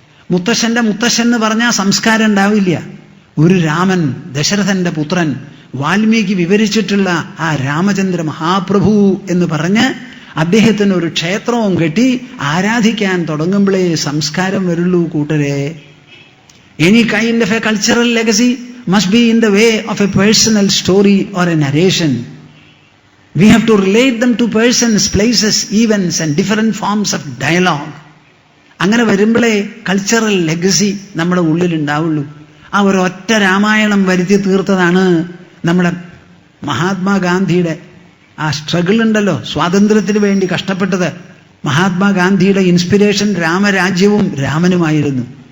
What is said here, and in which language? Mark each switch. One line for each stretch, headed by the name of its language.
Malayalam: മുത്തശ്ശൻ എന്ന് പറഞ്ഞാൽ സംസ്കാരം ഉണ്ടാവില്ല. ഒരു രാമൻ, ദശരഥന്റെ പുത്രൻ, വാൽമീകി വിവരിച്ചിട്ടുള്ള ആ രാമചന്ദ്ര മഹാപ്രഭു എന്ന് പറഞ്ഞ് അദ്ദേഹത്തിന് ഒരു ക്ഷേത്രവും കെട്ടി ആരാധിക്കാൻ തുടങ്ങുമ്പോഴേ സംസ്കാരം വരുള്ളൂ കൂട്ടരെ.
English: Any kind of a cultural legacy must be in the way of a personal story or a narration. We have to relate them to persons, places, events and different forms of dialogue.
Malayalam: അങ്ങനെ വരുമ്പോഴേ cultural legacy നമ്മുടെ ഉള്ളിൽ ഉണ്ടാവുള്ളൂ. ആ ഒരൊറ്റ രാമായണം വരുത്തി തീർത്തതാണ് നമ്മുടെ മഹാത്മാഗാന്ധിയുടെ ആ സ്ട്രഗിൾ ഉണ്ടല്ലോ, സ്വാതന്ത്ര്യത്തിന് വേണ്ടി കഷ്ടപ്പെട്ടത്. മഹാത്മാഗാന്ധിയുടെ ഇൻസ്പിരേഷൻ രാമരാജ്യവും രാമനുമായിരുന്നു.